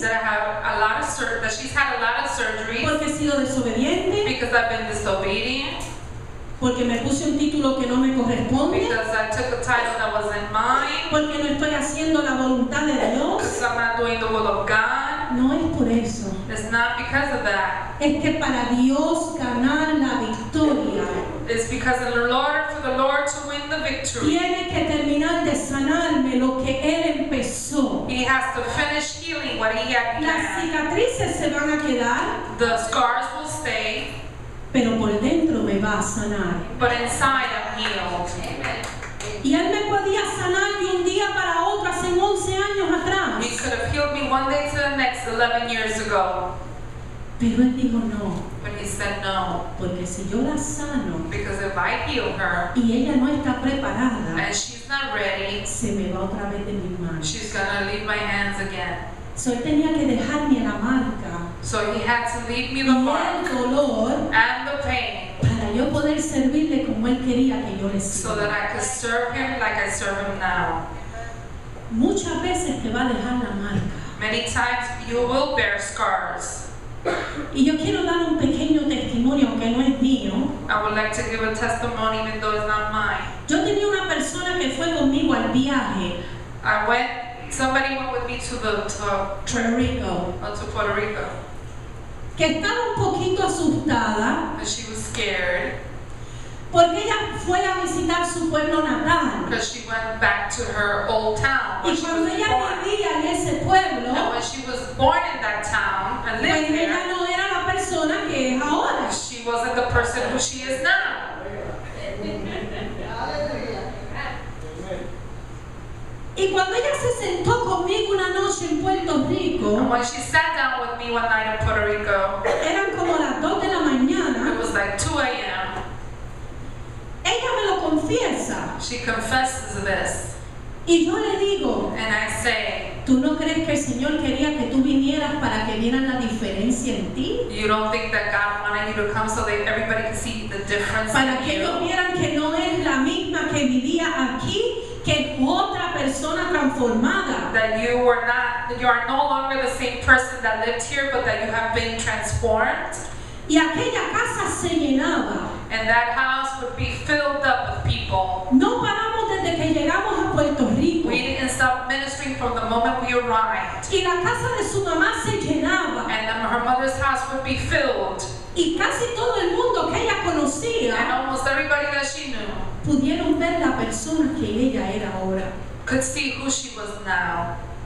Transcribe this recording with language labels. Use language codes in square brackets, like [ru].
[en] that that she's had a lot of surgeries [es] porque he sido desobediente, [en] because I've been disobedient, [es] porque me puse un título que no me corresponde, [en] because I took a title that wasn't mine, [es] porque no estoy haciendo la voluntad de Dios. [en] because I'm not doing the will of God. [es] No es por eso. [en] It's not because of that. [es] Es que para Dios ganar la victoria, [en] It's because in order for the Lord to win the victory, [es] tiene que terminar de sanarme lo que Él empezó. [en] He has to finish healing what He had [es] Las [en] began. [es] cicatrices se van a quedar, [en] The scars will stay, [es] pero por dentro me va a sanar. [en] but inside I'm healed. [es] Y Él me podía sanar de un día para otro hace 11 años atrás. [en] He could have healed me one day to the next 11 years ago, [es] Pero Él dijo no, [en] but He said no, [es] porque si yo la sano [en] because if I heal her [es] y ella no está preparada, [en] and she's not ready, [es] se me va otra vez de mis manos. [en] she's gonna leave my hands again. [es] So él tenía que dejarme la marca [en] So he had to leave me [es] y [en] the mark [es] el dolor [en] and the pain [es] para yo poder servirle como él quería que yo le [en] so that [es] sirviera. [en] I could serve him like I serve him now. [es] Muchas veces te va a dejar la marca. [en] Many times you will bear scars. [es] Y yo quiero dar un pequeño testimonio, aunque no es mío. [en] I would like to give a testimony even though it's not mine. [es] Yo tenía una persona que fue conmigo al viaje [en] Somebody went with me to Puerto Rico, to Puerto Rico. [es] que estaba un poquito asustada [en] And she was scared [es] porque ella fue a visitar su pueblo natal. [en] because she went back to her old town where [es] Y [en] she [es] cuando [en] was [es] ella [en] born. [es] vivía en ese [en] And [es] pueblo, [en] when she was born in that town and [es] pues [en] lived [es] ella [en] there, [es] no era la persona que es ahora. [en] she wasn't the person who she is now. [es] Y cuando ella se sentó conmigo una noche en Puerto [en] And [es] Rico, [en] when she sat down with me one night in Puerto Rico, [es] eran como las 2 de la [en] it [es] mañana, [en] was like 2 a.m. [es] ella me lo confiesa. [en] She confesses this. [es] Y yo le digo, [en] And I say, [es] ¿tú no crees que el Señor quería que tú vinieras para que vieran la diferencia en ti? [en] you don't think that God wanted you to come so that everybody can see the difference [es] Para [en] in [es] que ellos [en] you? [es] vieran que no es la misma que vivía aquí, que es otra persona transformada. [en] That you are no longer the same person that lived here, but that you have been transformed. [es] Y aquella casa se llenaba. [en] And that house would be filled up with people. [es] No paramos desde que llegamos a Puerto Rico. [en] We didn't stop ministering from the moment we arrived. [es] Y la casa de su mamá se llenaba. [en] And her mother's house would be filled. [es] Y casi todo el mundo que ella [en] And [es] conocía [en] almost everybody that she knew [es] pudieron ver la persona que ella era ahora. [en] could see who she was now.